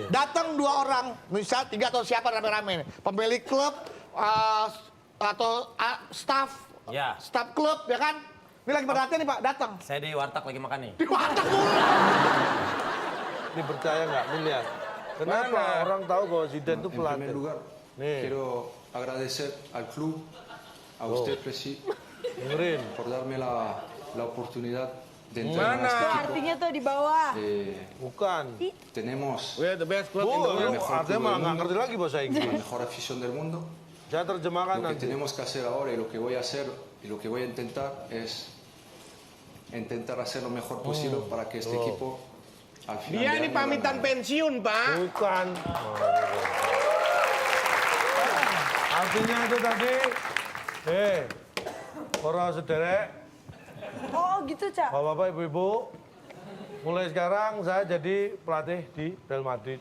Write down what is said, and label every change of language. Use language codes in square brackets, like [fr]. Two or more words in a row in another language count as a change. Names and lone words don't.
[id] Datang 2 orang, misal 3 atau siapa rame-rame nih. Pemilik klub atau staff Ya. staff klub ya kan. Ini lagi berlatihan nih, Pak, datang. Saya di warteg lagi makan nih. Di warteg dulu. Ini percaya nggak? Nih lihat. Kenapa orang tahu bahwa Zidane itu [es] En primer [id] pelatih? [es] lugar, [id] Nih, [es] quiero agradecer al club, a usted, Presi, [id] dengerin. [es] por darme la oportunidad de entrar en [id] Tuh [es] este equipo. [id] artinya tuh di bawah. Bukan. [es] Tenemos [en] We're the best club in the [id] Bu, [en] world. [id] lu artinya malah nggak ngerti lagi bahasa [es] la [id] Inggris. [es] mejor afición del mundo. [id] Saya terjemahkan [es] Lo que [id] nanti. [es] tenemos que hacer ahora y lo que voy a hacer y lo que voy a intentar es intentar hacer lo mejor posible para que este equipo al final [id] Dia [es] de [id] ini [es] año [id] pamitan [es] gane. [id] pensiun, Pak. Bukan. Artinya itu tadi, [jv] para sederek, [id] Oh gitu, Cak. bapak-bapak, ibu-ibu, mulai sekarang saya jadi pelatih di Real Madrid.